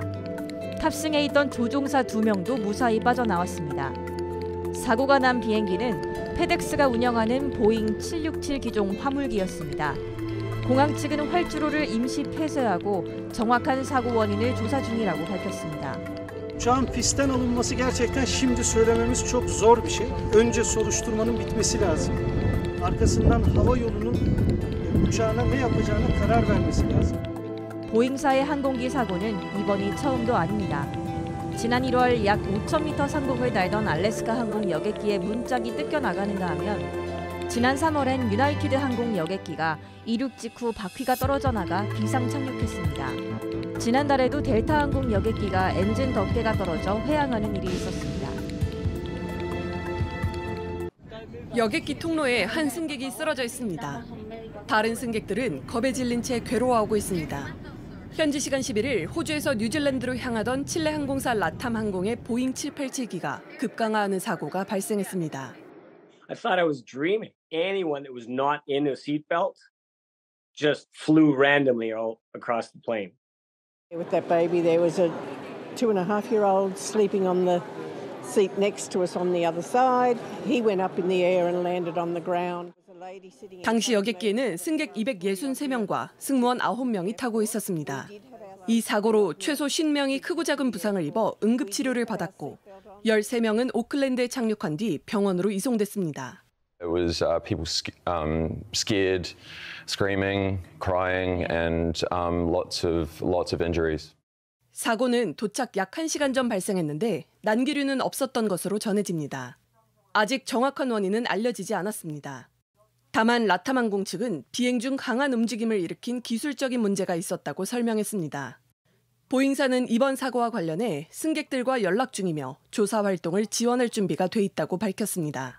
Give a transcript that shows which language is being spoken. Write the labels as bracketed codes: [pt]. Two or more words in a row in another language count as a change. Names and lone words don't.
[ko] 탑승해 있던 조종사 2명도 무사히 빠져나왔습니다. 사고가 난 비행기는 페덱스가 운영하는 보잉 767 기종 화물기였습니다. 공항 측은 활주로를 임시 폐쇄하고 정확한 사고 원인을 조사 중이라고 밝혔습니다. [tr] Uçağın pistten alınması gerçekten şimdi söylememiz çok zor bir şey. Önce soruşturmanın bitmesi lazım. arkasından hava yolunun uçağına ne yapacağına karar vermesi lazım. [ko] 보잉사의 항공기 사고는 이번이 처음도 아닙니다. 지난 1월 약 5,000m 상공을 달던 알래스카 항공 여객기의 문짝이 뜯겨나가는가 하면 지난 3월엔 유나이티드 항공 여객기가 이륙 직후 바퀴가 떨어져 나가 비상 착륙했습니다. 지난달에도 델타 항공 여객기가 엔진 덮개가 떨어져 회항하는 일이 있었습니다. 여객기 통로에 한 승객이 쓰러져 있습니다. 다른 승객들은 겁에 질린 채 괴로워하고 있습니다. 현지 시간 11일 호주에서 뉴질랜드로 향하던 칠레 항공사 라탐 항공의 보잉 787기가 급강하하는 사고가 발생했습니다. [en] I thought I was dreaming. Anyone that was not in a seatbelt just flew randomly all across the plane. With that baby, there was a 2.5-year-old sleeping on the seat next to us on the other side. He went up in the air and landed on the ground. [ko] 당시 여객기에는 승객 263명과 승무원 9명이 타고 있었습니다. 이 사고로 최소 50명이 크고 작은 부상을 입어 응급치료를 받았고 13명은 오클랜드에 착륙한 뒤 병원으로 이송됐습니다. [en] It was people scared, screaming, crying, and lots of injuries. [ko] 사고는 도착 약 1시간 전 발생했는데 난기류는 없었던 것으로 전해집니다. 아직 정확한 원인은 알려지지 않았습니다. 다만 라탐 항공 측은 비행 중 강한 움직임을 일으킨 기술적인 문제가 있었다고 설명했습니다. 보잉사는 이번 사고와 관련해 승객들과 연락 중이며 조사 활동을 지원할 준비가 돼 있다고 밝혔습니다.